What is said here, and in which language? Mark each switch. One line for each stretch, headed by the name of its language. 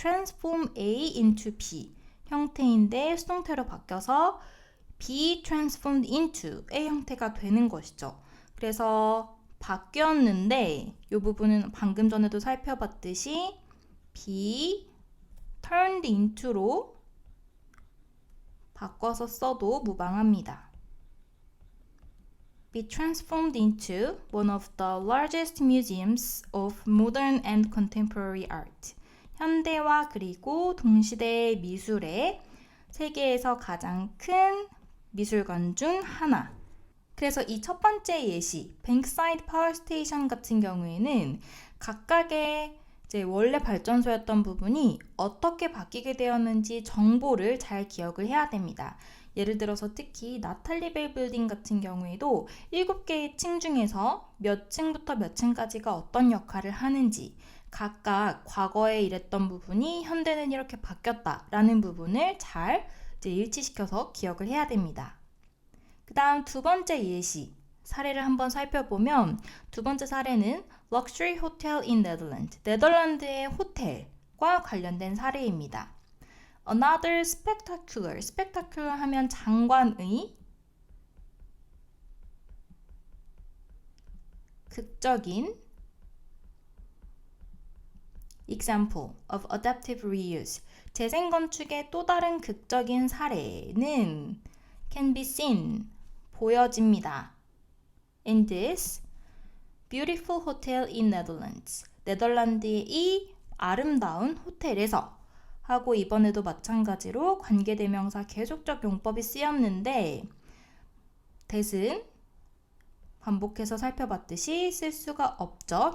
Korean: transform A into B 형태인데 수동태로 바뀌어서 be transformed into의 형태가 되는 것이죠. 그래서 바뀌었는데 이 부분은 방금 전에도 살펴봤듯이 be turned into로 바꿔서 써도 무방합니다.
English: be transformed into one of the largest museums of modern and contemporary art.
Korean: 현대와 그리고 동시대 미술의 세계에서 가장 큰 미술관 중 하나. 그래서 이 첫 번째 예시, 뱅크사이드 파워 스테이션 같은 경우에는 각각의 이제 원래 발전소였던 부분이 어떻게 바뀌게 되었는지 정보를 잘 기억을 해야 됩니다. 예를 들어서 특히 나탈리벨 빌딩 같은 경우에도 7개의 층 중에서 몇 층부터 몇 층까지가 어떤 역할을 하는지 각각 과거에 이랬던 부분이 현대는 이렇게 바뀌었다라는 부분을 잘 이제 일치시켜서 기억을 해야 됩니다. 그 다음 두 번째 예시 사례를 한번 살펴보면 두 번째 사례는 Luxury Hotel in Netherlands, 네덜란드의 호텔과 관련된 사례입니다.
English: Another spectacular, spectacular
Korean: 하면 장관의, 극적인
English: example of adaptive reuse,
Korean: 재생건축의 또 다른 극적인 사례는
English: can be seen,
Korean: 보여집니다.
English: In this beautiful hotel in Netherlands,
Korean: 네덜란드의 이 아름다운 호텔에서 하고 이번에도 마찬가지로 관계대명사 계속적 용법이 쓰였는데 that은 반복해서 살펴봤듯이 쓸 수가 없죠.